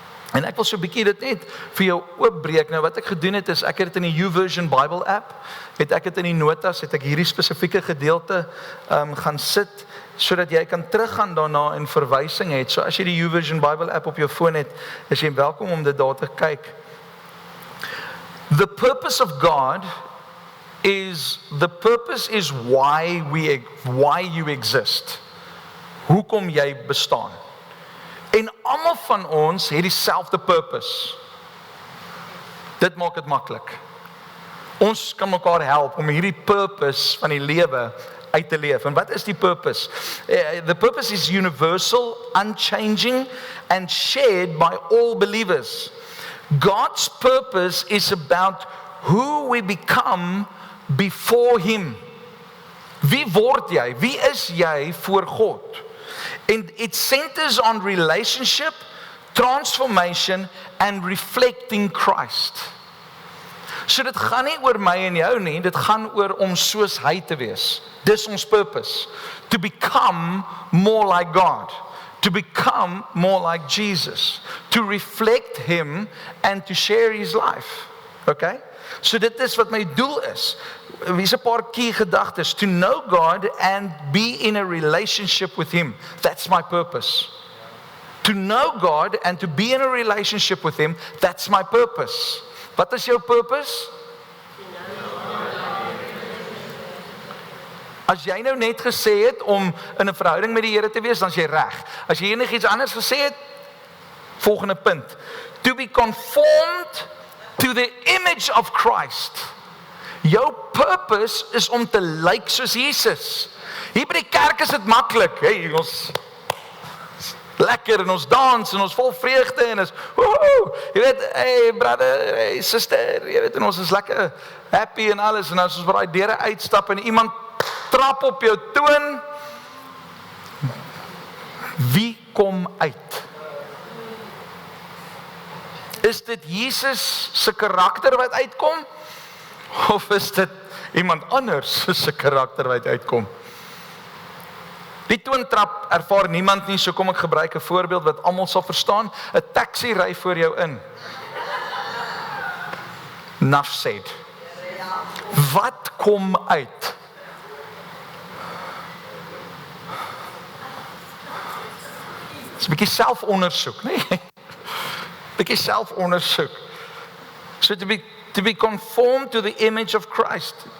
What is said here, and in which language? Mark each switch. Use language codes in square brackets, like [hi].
[af] En ek wil so 'n bietjie dit net vir jou oopbreek. Nou wat ek gedoen het is, ek het dit in die YouVersion Bible app, het ek dit in die notas, het ek hierdie spesifieke gedeelte gaan sit, sodat jy kan teruggaan daarna en verwysing het. So as jy die YouVersion Bible app op jou foon het, is jy welkom om dit daar te kyk. [en] The purpose of God is why you exist. [af] Hoekom jy bestaan. En almal van ons het dieselfde purpose. Dit maak dit maklik. Ons kan mekaar help om hierdie purpose van die lewe uit te leef. En wat is die purpose? [en] The purpose is universal, unchanging, and shared by all believers. God's purpose is about who we become before Him. [af] Wie word jy? Wie is jy voor God? [en] And it centers on relationship, transformation, and reflecting Christ. [af] So dit gaan nie oor my en jou nie, dit gaan oor om soos hy te wees. Dis ons purpose. [en] To become more like God. To become more like Jesus. To reflect Him and to share His life. Okay? [af] So dit is wat my doel is. Hier's 'n paar key gedagtes. [en] To know God and be in a relationship with Him. That's my purpose. To know God and to be in a relationship with Him, that's my purpose. [af] Wat is jou purpose? As jy nou net gesê het om in 'n verhouding met die Here te wees, dan is jy reg. As jy enigiets anders gesê het, volgende punt. To be conformed to the image of Christ. Jou purpose is om te lyk soos Jesus. Hier by die kerk is dit maklik. Hey, ons lekker en ons dans en ons vol vreugde en is woehoe. Jy weet, [en] hey brother, hey sister, [af] jy weet, en ons is lekker happy en alles, en as ons by daai deure uitstap en iemand trap op jou toon, wie kom uit? Is dit Jesus se karakter wat uitkom? Of is dit iemand anders se karakter wat uitkom? Die toontrap ervaar niemand nie, so kom ek gebruik 'n voorbeeld wat almal sal verstaan. 'n Taxi ry voor jou in. [en] Enough said. [af] Wat kom uit? Dis 'n bietjie selfondersoek, nee? Bietjie selfondersoek. [en] So to be conformed to the image of Christ.